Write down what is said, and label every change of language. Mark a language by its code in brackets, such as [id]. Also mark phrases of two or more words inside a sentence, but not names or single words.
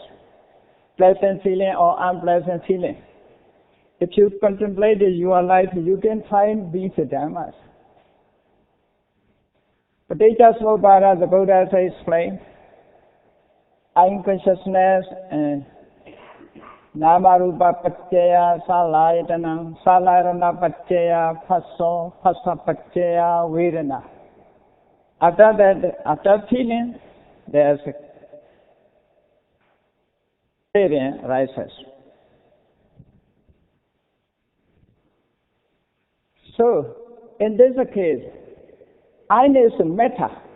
[en] Pleasant feeling or unpleasant feeling. If you contemplate your life, you can find these dhammas. [pi] Paticca Samuppada, [en] the Buddha explained, I consciousness [pi] and Namarupa Paccaya Salayatana, Salayatana Paccaya Phassa, Phassa Paccaya Vedana. [en] After that, after feeling, there's a craving rises. So, in this case, I is matter.